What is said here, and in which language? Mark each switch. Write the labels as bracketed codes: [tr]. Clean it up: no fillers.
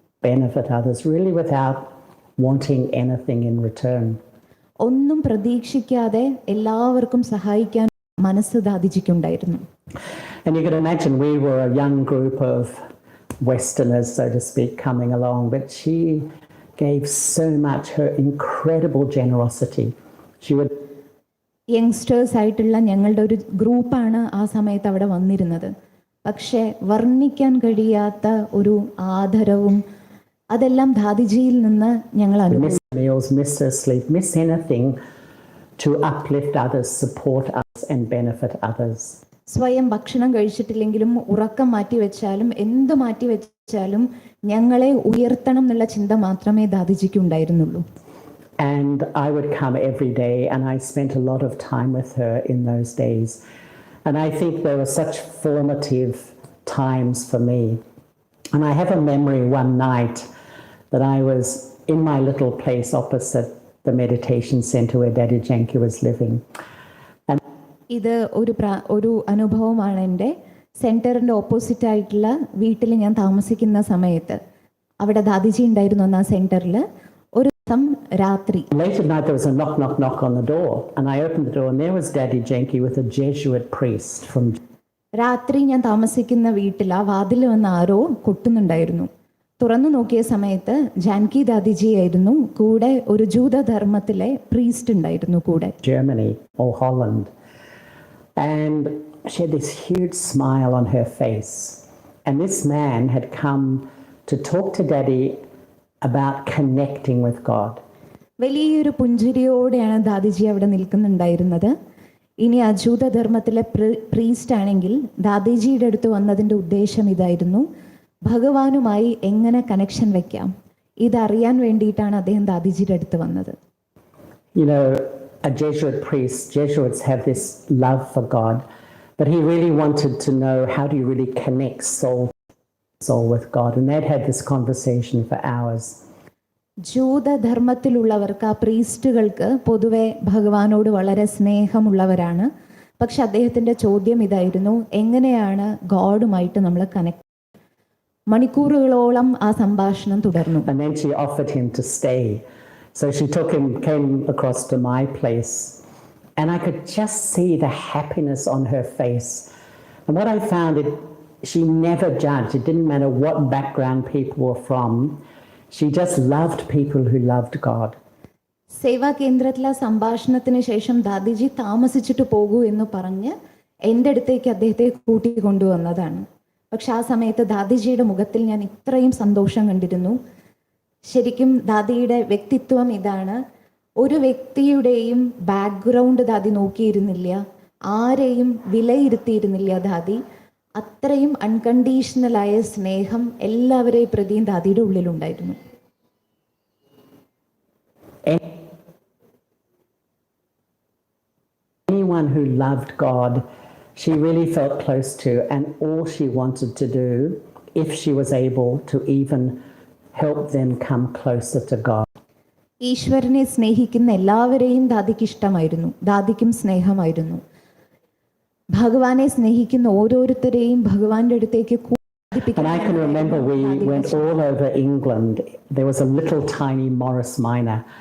[en] Benefit others really without wanting anything in return. [ml] ഒന്നും പ്രതീക്ഷിക്കാതെ എല്ലാവർക്കും സഹായിക്കാൻ മനസ്സ് ദാദിജിക്കുണ്ടായിരുന്നു. [en] And you can imagine we were a young group of Westerners, so to speak, coming along, but she gave so much, her incredible generosity. She would [ml] youngsters ആയിട്ടുള്ള ഞങ്ങളുടെ ഒരു ഗ്രൂപ്പാണ് ആ സമയത്ത് അവിടെ വന്നിരുന്നത്. പക്ഷേ വർണ്ണിക്കാൻ കഴിയാത്ത ഒരു ആദരവും അതെല്ലാം ദാദിജിയിൽ നിന്ന് ഞങ്ങൾ [en] miss meals, miss her sleep, miss anything to uplift others, support us and benefit others. [ml] സ്വയം ഭക്ഷണം കഴിച്ചിട്ടില്ലെങ്കിലും ഉറക്കം മാറ്റി വെച്ചാലും എന്ത് മാറ്റി വെച്ചാലും ഞങ്ങളെ ഉയർത്തണം എന്നുള്ള ചിന്ത മാത്രമേ ദാദിജിക്ക് ഉണ്ടായിരുന്നുള്ളൂ. [en] And I would come every day and I spent a lot of time with her in those days. And I think they were such formative times for me. And I have a memory one night that I was in my little place opposite the meditation center where Dadi Janki was living. [ml] ഇത് ഒരു അനുഭവമാണ്. എൻ്റെ സെൻറ്ററിൻ്റെ opposite ആയിട്ടുള്ള വീട്ടിൽ ഞാൻ താമസിക്കുന്ന സമയത്ത് അവിടെ ദാദിജി ഉണ്ടായിരുന്നു ആ സെൻറ്ററിൽ. ഒരു ദിവസം രാത്രി [en] Late at night there was a knock, knock, knock on the door and I opened the door and there was Dadi Janki with a Jesuit priest from. [ml] രാത്രി ഞാൻ താമസിക്കുന്ന വീട്ടിൽ ആ വാതിൽ വന്ന് ആരോ കൊട്ടുന്നുണ്ടായിരുന്നു. തുറന്നു നോക്കിയ സമയത്ത് ജാൻകി ദാദിജി ആയിരുന്നു, കൂടെ ഒരു ജൂതധർമ്മത്തിലെ പ്രീസ്റ്റ് ഉണ്ടായിരുന്നു കൂടെ. [en] Germany or Holland. And she had this huge smile on her face. And this man had come to talk to Dadi about connecting with God. [ml] വലിയൊരു പുഞ്ചിരിയോടെയാണ് ദാദിജി അവിടെ നിൽക്കുന്നുണ്ടായിരുന്നത്. ഇനി അജൂതധർമ്മത്തിലെ പ്രീസ്റ്റ് ആണെങ്കിൽ ദാദിജിയുടെ അടുത്ത് വന്നതിൻ്റെ ഉദ്ദേശം ഇതായിരുന്നു, ഭഗവാനുമായി എങ്ങനെ കണക്ഷൻ വെക്കാം ഇതറിയാൻ വേണ്ടിയിട്ടാണ് അദ്ദേഹം ദാദിജിയുടെ അടുത്ത് വന്നത്. [en] You know, a Jesuit priest, Jesuits have this love for God, but he really wanted to know how do you really connect soul with God, and they'd had this conversation for hours. [ml] ജൂതധർമ്മത്തിലുള്ളവർക്ക്, ആ പ്രീസ്റ്റുകൾക്ക് പൊതുവെ ഭഗവാനോട് വളരെ സ്നേഹമുള്ളവരാണ്. പക്ഷെ അദ്ദേഹത്തിൻ്റെ ചോദ്യം ഇതായിരുന്നു, എങ്ങനെയാണ് ഗോഡുമായിട്ട് നമ്മൾ കണക്ട്. മണിക്കൂറുകളോളം ആ സംഭാഷണം തുടർന്നു. [en] And then she offered him to stay. So she came across to my place and I could just see the happiness on her face. And what I found, she never judged. It didn't matter what background people were from. She just loved people who loved God. [ml] സേവാ കേന്ദ്രത്തിലെ സംഭാഷണത്തിന് ശേഷം ദാദിജി താമസിച്ചിട്ട് പോകൂ എന്ന് പറഞ്ഞ് എൻ്റെ അടുത്തേക്ക് അദ്ദേഹത്തെ കൂട്ടിക്കൊണ്ടുവന്നതാണ്. പക്ഷെ ആ സമയത്ത് ദാദിജിയുടെ മുഖത്തിൽ ഞാൻ ഇത്രയും സന്തോഷം കണ്ടിരുന്നു. ശരിക്കും ദാദിയുടെ വ്യക്തിത്വം ഇതാണ്. ഒരു വ്യക്തിയുടെയും ബാക്ക്ഗ്രൗണ്ട് ദാദി നോക്കിയിരുന്നില്ല, ആരെയും വിലയിരുത്തിയിരുന്നില്ല ദാദി. അത്രയും അൺകണ്ടീഷണലായ സ്നേഹം എല്ലാവരെയും പ്രതിയും ദാദിയുടെ ഉള്ളിലുണ്ടായിരുന്നു. [en] Anyone who loved God, she really felt close to, and all she wanted to do, if she was able to even help them come closer to God. [ml] ഈശ്വരനെ സ്നേഹിക്കുന്ന എല്ലാവരെയും ദാദിക്ക് ഇഷ്ടമായിരുന്നു, ദാദിക്കും സ്നേഹമായിരുന്നു. ഭഗവാനെ സ്നേഹിക്കുന്ന ഓരോരുത്തരെയും ഭഗവാന്റെ അടുത്തേക്ക് [en] And I can remember we went all over England. There was a little tiny Morris Minor.